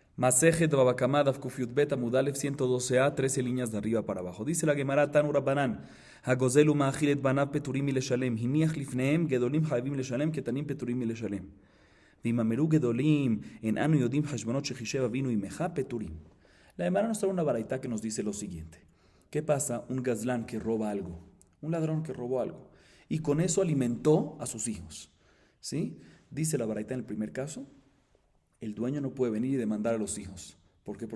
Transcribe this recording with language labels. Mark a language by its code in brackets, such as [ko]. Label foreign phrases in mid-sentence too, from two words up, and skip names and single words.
[he] מסכת בבא קמא דף ק י ב עמוד א 112a, 13 [es] líneas de arriba para abajo. Dice la Gemara [he] תנו רבנן הגוזל ומאכיל בניו פטורים מלשלם הניח לפניהם גדולים חייבים לשלם קטנים פטורים מלשלם. ואם אמרו גדולים אין אנו יודעים חשבונות שחישב אבינו עמך פטורים. [es] La Gemara nos trae una baraita que nos dice lo siguiente. ¿Qué pasa? Un gazlán que roba algo, un ladrón que robó algo, y con eso alimentó a sus hijos. ¿Sí? Dice la baraita en el primer caso, el dueño no puede venir y demandar a los hijos. ¿Por qué?